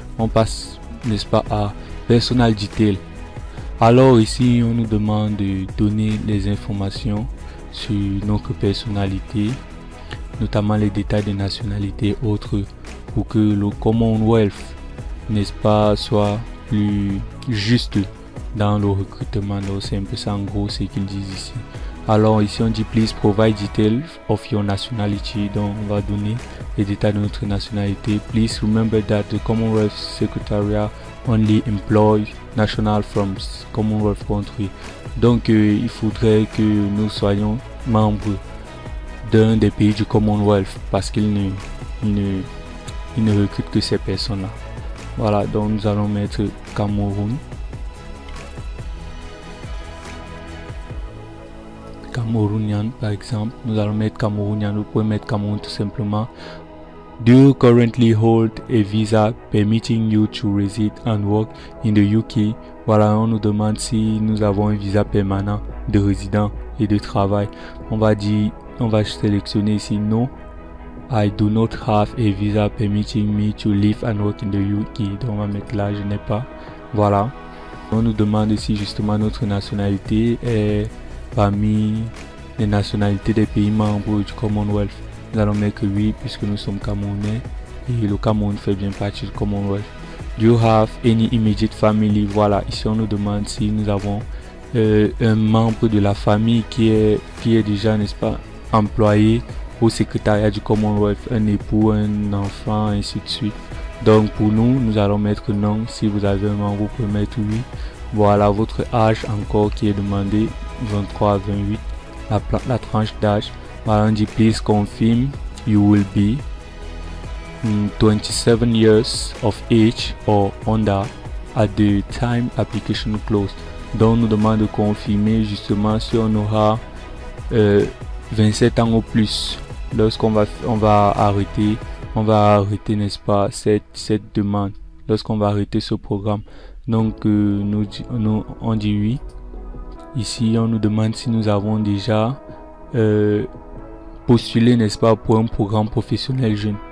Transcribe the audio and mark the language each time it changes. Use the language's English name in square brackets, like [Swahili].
[French] On passe, n'est-ce pas, à personal detail. Alors ici on nous demande de donner les informations sur notre personnalité, notamment les détails de nationalité autres, pour que le Commonwealth, n'est-ce pas, soit plus juste dans le recrutement. Donc c'est un peu ça en gros ce qu'ils disent ici. Alors ici on dit [English] please provide details of your nationality. [French] Donc on va donner les détails de notre nationalité. [English] Please remember that the Commonwealth Secretariat only employ national from Commonwealth country. [French] Donc il faudrait que nous soyons membres d'un des pays du Commonwealth, parce qu'il ne recrute que ces personnes là. Voilà, donc nous allons mettre Cameroun. Camerounien par exemple, nous allons mettre Camerounien. Vous pouvez mettre Cameroun tout simplement. [English] Do you currently hold a visa permitting you to reside and work in the UK? [French] Voilà, on nous demande si nous avons un visa permanent de résident et de travail. On va sélectionner ici [English] no, I do not have a visa permitting me to live and work in the UK. [French] Donc on va mettre là, je n'ai pas. Voilà. On nous demande ici justement notre nationalité est parmi les nationalités des pays membres du Commonwealth. Nous allons mettre oui puisque nous sommes Camerounais et le Cameroun fait bien partie du Commonwealth. [English] Do you have any immediate family? [French] Voilà, ici on nous demande si nous avons un membre de la famille qui est déjà, n'est-ce pas, employé au secrétariat du Commonwealth, un époux, un enfant, ainsi de suite. Donc pour nous, nous allons mettre non. Si vous avez un membre, vous pouvez mettre oui. Voilà, votre âge encore qui est demandé, 23 à 28, la tranche d'âge. Voilà, on dit [English] please confirm you will be 27 years of age or under at the time application closed. [French] Donc on nous demande de confirmer justement si on aura 27 ans ou plus lorsqu'on va arrêter, n'est-ce pas, cette demande, lorsqu'on va arrêter ce programme. Donc on dit oui. Ici on nous demande si nous avons déjà postulé, n'est-ce pas, pour un programme professionnel jeune.